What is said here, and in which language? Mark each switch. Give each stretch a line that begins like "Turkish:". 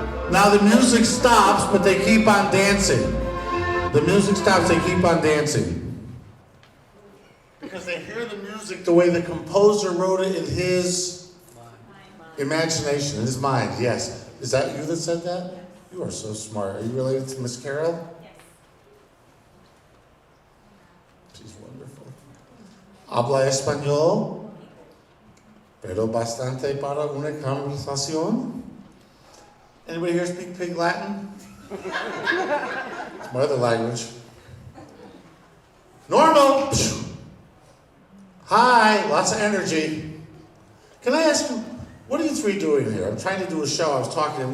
English: Now the music stops, but they keep on dancing. The music stops, they keep on dancing. Because they hear the music the way the composer wrote it in his imagination, in his mind, yes. Is that you that said that? You are so smart. Are you related to Miss Carol? Yes. She's wonderful.
Spanish: Habla español, pero bastante para una conversación.
English: Anybody here speak Pig Latin? It's my other language. Normal. Hi, lots of energy. Can I ask you, what are you three doing here? I'm trying to do a show. I was talking to him.